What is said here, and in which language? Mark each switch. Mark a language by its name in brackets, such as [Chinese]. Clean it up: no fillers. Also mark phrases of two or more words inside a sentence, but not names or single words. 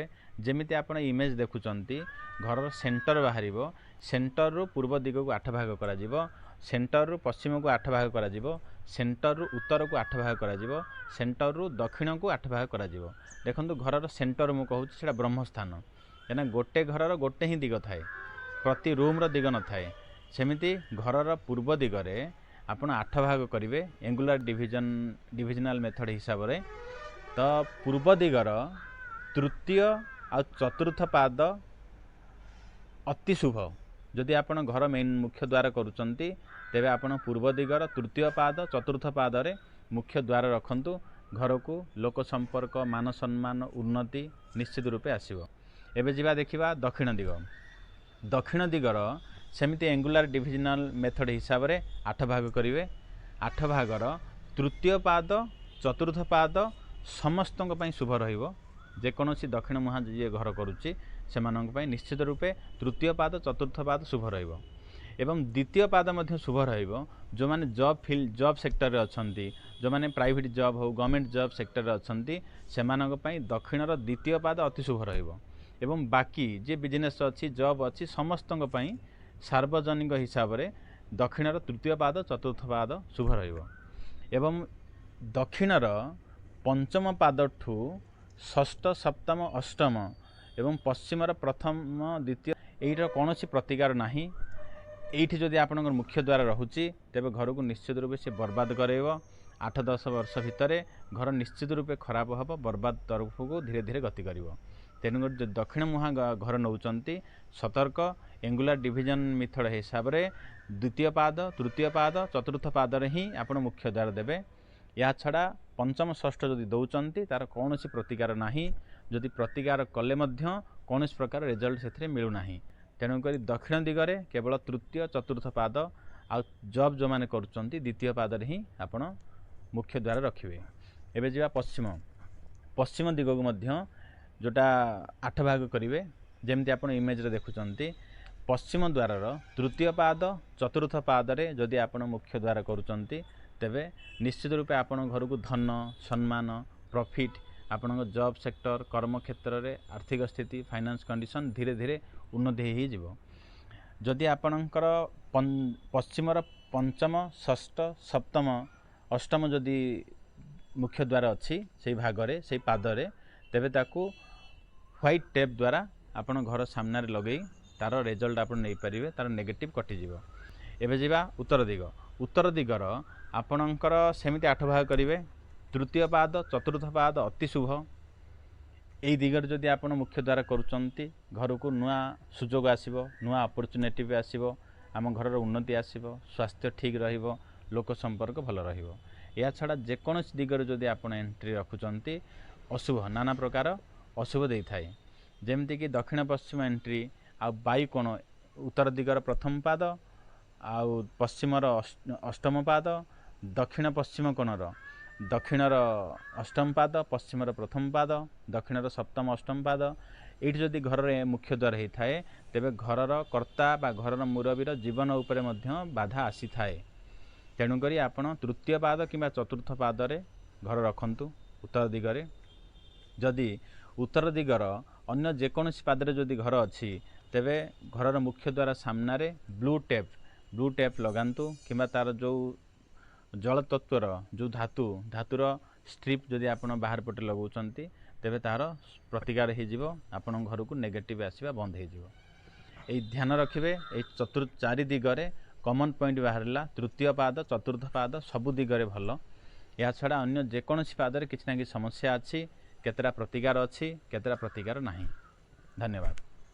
[Odia] ଯେମିତି ଆପଣ ଇମେଜ ଦେଖୁଛନ୍ତି ଘରର ସେଣ୍ଟର ବାହାରିବ, ସେଣ୍ଟର ରୁ ପୂର୍ବ ଦିଗ କୁ 8 ଭାଗ କରା ଯିବ, ସେଣ୍ଟର ରୁ ପଶ୍ଚିମ କୁ 8 ଭାଗ କରା ଯିବ, ସେଣ୍ଟର ରୁ ଉତ୍ତର କୁ 8 ଭାଗ କରା ଯିବ, ସେଣ୍ଟର ରୁ ଦକ୍ଷିଣ କୁ 8 ଭାଗ କରା ଯିବ। ଦେଖନ୍ତୁ ଘରର ସେଣ୍ଟର ମୁଁ କହୁଛି ସେଟା ବ୍ରହ୍ମ ସ୍ଥାନ, ଏଣୁ ଗୋଟେ ଘରର ଗୋଟେ ହିଁ ଦିଗ ଥାଏ, ପ୍ରତି ରୁମ ର ଦିଗ ନ ଥାଏ। ସେମିତି ଘରର ପୂର୍ବ ଦିଗରେ ଆପଣ 8 ଭାଗ କରିବେ [English] angular divisional method [Odia] ହିସାବ ରେ। ତ ପୂର୍ବ ଦିଗର ତୃତୀୟ ଆଉ ଚତୁର୍ଥ ପାଦ ଅତି ଶୁଭ। ଯଦି ଆପଣ ଘର ମେନ ମୁଖ୍ୟ ଦ୍ୱାର କରୁଛନ୍ତି ତେବେ ଆପଣ ପୂର୍ବ ଦିଗର ତୃତୀୟ ପାଦ ଚତୁର୍ଥ ପାଦ ରେ ମୁଖ୍ୟ ଦ୍ୱାର ରଖନ୍ତୁ। ଘର କୁ ଲୋକ ସମ୍ପର୍କ ମାନ ସମ୍ମାନ ଉନ୍ନତି ନିଶ୍ଚିତ ରୂପେ ଆସିବ। ଏବେ ଯିବା ଦେଖିବା ଦକ୍ଷିଣ ଦିଗ। ଦକ୍ଷିଣ ଦିଗର ସେମିତି [English] angular divisional method [Odia] ହିସାବ ରେ 8 ଭାଗ କରିବେ। 8 ଭାଗର ତୃତୀୟ ପାଦ ଚତୁର୍ଥ ପାଦ ସମସ୍ତଙ୍କ ପାଇଁ ଶୁଭ ରହିବ। ଯେ କୌଣସି ଦକ୍ଷିଣ ମୁହାଁ ଯେ ଘର କରୁଛି ସେମାନଙ୍କ ପାଇଁ ନିଶ୍ଚିତ ରୂପେ ତୃତୀୟ ପାଦ ଚତୁର୍ଥ ପାଦ ଶୁଭ ରହିବ। ଏବଂ ଦ୍ୱିତୀୟ ପାଦ ମଧ୍ୟ ଶୁଭ ରହିବ। ଯୋ ମାନେ ଜବ ସେକ୍ଟର ରେ ଅଛନ୍ତି, ଯୋ ମାନେ ପ୍ରାଇଭେଟ [English] job ho government job sector [Odia] ରେ ଅଛନ୍ତି ସେମାନଙ୍କ ପାଇଁ ଦକ୍ଷିଣର ଦ୍ୱିତୀୟ ପାଦ ଅତି ଶୁଭ ରହିବ। ଏବଂ ବାକି ଯେ ବିଜନେସ ଅଛି ଜବ ଅଛି ସମସ୍ତଙ୍କ ପାଇଁ ସାର୍ବଜନିକ ହିସାବ ରେ ଦକ୍ଷିଣର ତୃତୀୟ ପାଦ ଚତୁର୍ଥ ପାଦ ଶୁଭ ରହିବ। ଏବଂ ଦକ୍ଷିଣର ପଞ୍ଚମ ପାଦ ଠୁ ଷଷ୍ଠ ସପ୍ତମ ଅଷ୍ଟମ ଏବଂ ପଶ୍ଚିମର ପ୍ରଥମ ଦ୍ୱିତୀୟ ଏହାର କୌଣସି ପ୍ରତିକାର ନାହିଁ। ଏଇଠି ଯଦି ଆପଣଙ୍କର ମୁଖ୍ୟ ଦ୍ୱାର ରହୁଛି ତେବେ ଘର କୁ ନିଶ୍ଚିତ ରୂପେ ସେ ବରବାଦ କରାଇବ। 8-10 ବର୍ଷ ଭିତରେ ଘର ନିଶ୍ଚିତ ରୂପେ ଖରାପ ହେବ, ବରବାଦ ତରଫ କୁ ଧୀରେ ଧୀରେ ଗତି କରିବ। ତେଣୁକରି ଯୋ ଦକ୍ଷିଣ ମୁହାଁ ଘର ନେଉଛନ୍ତି ସତର୍କ [English] angular division method [Odia] ହିସାବ ରେ ଦ୍ୱିତୀୟ ପାଦ ତୃତୀୟ ପାଦ ଚତୁର୍ଥ ପାଦ ରେ ହିଁ ଆପଣ ମୁଖ୍ୟ ଦ୍ୱାର ଦେବେ। ଏହା ଛଡ଼ା ପଞ୍ଚମ ଷଷ୍ଠ ଯଦି ଦେଉଛନ୍ତି ତାର କୌଣସି ପ୍ରତିକାର ନାହିଁ। ଯଦି ପ୍ରତିକାର କଲେ ମଧ୍ୟ କୌଣସି ପ୍ରକାର ରିଜଲ୍ଟ ସେଥିରେ ମିଳୁ ନାହିଁ। ତେଣୁକରି ଦକ୍ଷିଣ ଦିଗରେ କେବଳ ତୃତୀୟ ଚତୁର୍ଥ ପାଦ ଆଉ ଜବ ଯୋ ମାନେ କରୁଛନ୍ତି ଦ୍ୱିତୀୟ ପାଦ ରେ ହିଁ ଆପଣ ମୁଖ୍ୟ ଦ୍ୱାର ରଖିବେ। ଏବେ ଯିବା ପଶ୍ଚିମ। ପଶ୍ଚିମ ଦିଗ କୁ ମଧ୍ୟ ସେଇଟା 8 ଭାଗ କରିବେ। ଯେମିତି ଆପଣ ଇମେଜ ରେ ଦେଖୁଛନ୍ତି ପଶ୍ଚିମ ଦ୍ୱାରର ତୃତୀୟ ପାଦ ଚତୁର୍ଥ ପାଦ ରେ ଯଦି ଆପଣ ମୁଖ୍ୟ ଦ୍ୱାର କରୁଛନ୍ତି ତେବେ ନିଶ୍ଚିତ ରୂପେ ଆପଣ ଘର କୁ ଧନ ସମ୍ମାନ ପ୍ରଫିଟ ଆପଣ ଜବ ସେକ୍ଟର କର୍ମ କ୍ଷେତ୍ର ରେ ଆର୍ଥିକ ସ୍ଥିତି [English] finance condition [Odia] ଧୀରେ ଧୀରେ ଉନ୍ନତି ହୋଇ ଯିବ। ଯଦି ଆପଣଙ୍କର ପଶ୍ଚିମର ପଞ୍ଚମ ଷଷ୍ଠ ସପ୍ତମ ଅଷ୍ଟମ ଯଦି ମୁଖ୍ୟ ଦ୍ୱାର ଅଛି ସେଇ ଭାଗ ରେ ସେଇ ପାଦ ରେ ତେବେ ତାକୁ [English] white tape [Odia] ଦ୍ୱାରା ଆପଣ ଘର ସାମ୍ନା ରେ ଲଗାଇ ତାର ରିଜଲ୍ଟ ଆପଣ ନେଇ ପାରିବେ, ତାର ନେଗେଟିଭ କଟି ଯିବ। ଏବେ ଯିବା ଉତ୍ତର ଦିଗ। ଉତ୍ତର ଦିଗର ଆପଣଙ୍କର ସେମିତି 8 ଭାଗ କରିବେ। ତୃତୀୟ ପାଦ ଚତୁର୍ଥ ପାଦ ଅତି ଶୁଭ। ଏଇ ଦିଗର ଯଦି ଆପଣ ମୁଖ୍ୟ ଦ୍ୱାର କରୁଛନ୍ତି ଘର କୁ ନୂଆ ସୁଯୋଗ ଆସିବ, ନୂଆ ଅପର୍ଚୁନିଟି ବି ଆସିବ, ଆମ ଘରର ଉନ୍ନତି ଆସିବ, ସ୍ୱାସ୍ଥ୍ୟ ଠିକ ରହିବ, ଲୋକ ସମ୍ପର୍କ ଭଲ ରହିବ। ଏହା ଛଡ଼ା ଯେ କୌଣସି ଦିଗର ଯଦି ଆପଣ ଏଣ୍ଟ୍ରି ରଖୁଛନ୍ତି ଅଶୁଭ ନାନା ପ୍ରକାର ଅଶୁଭ ଦେଇ ଥାଏ। ଯେମିତି କି ଦକ୍ଷିଣ ପଶ୍ଚିମ ଏଣ୍ଟ୍ରି ଆଉ ବାୟୁ କୋଣ ଉତ୍ତର ଦିଗର ପ୍ରଥମ ପାଦ ଆଉ ପଶ୍ଚିମର ଅଷ୍ଟମ ପାଦ, ଦକ୍ଷିଣ ପଶ୍ଚିମ କୋଣର ଦକ୍ଷିଣର ଅଷ୍ଟମ ପାଦ ପଶ୍ଚିମର ପ୍ରଥମ ପାଦ ଦକ୍ଷିଣର ସପ୍ତମ ଅଷ୍ଟମ ପାଦ। ଏଠି ଯଦି ଘର ରେ ମୁଖ୍ୟ ଦ୍ୱାର ହୋଇ ଥାଏ ତେବେ ଘରର କର୍ତ୍ତା ବା ଘରର ମୁରବୀର ଜୀବନ ଉପରେ ମଧ୍ୟ ବାଧା ଆସି ଥାଏ। ତେଣୁ କରି ଆପଣ ତୃତୀୟ ପାଦ କିମ୍ବା ଚତୁର୍ଥ ପାଦ ରେ ଘର ରଖନ୍ତୁ ଉତ୍ତର ଦିଗରେ। ଯଦି ଉତ୍ତର ଦିଗର ଅନ୍ୟ ଯେକୌଣସି ପାଦ ରେ ଯଦି ଘର ଅଛି ତେବେ ଘରର ମୁଖ୍ୟ ଦ୍ୱାର ସାମ୍ନା ରେ [English] blue tape [Odia] ଲଗାନ୍ତୁ କିମ୍ବା ତାର ଯୋ ଜଳ ତତ୍ତ୍ୱର ଯୋ ଧାତୁର ଷ୍ଟ୍ରିପ ଯଦି ଆପଣ ବାହାର ପଟେ ଲଗାଉଛନ୍ତି ତେବେ ତାର ପ୍ରତିକାର ହୋ ଆପଣ ଘର କୁ ନେଗେଟିଭ ଆସିବା ବନ୍ଦ ହୋ ଧ୍ୟାନ ରଖିଏ। ଚାରି ଦିଗରେ [English] common point [Odia] ବାହାରିଲା ତୃତୀୟ ପାଦ ଚତୁର୍ଥ ପାଦ ସବୁ ଦିଗରେ ଭଲ। ଏହା ଛଡ଼ା ଅନ୍ୟ ଯେକୌଣସି ପାଦରେ କିଛି ନା କିଛି ସମସ୍ୟା ଅଛି କେତେରା ପ୍ରତିକାର ଅଛି କେତେରା ପ୍ରତିକାର ନାହିଁ। ଧନ୍ୟବାଦ।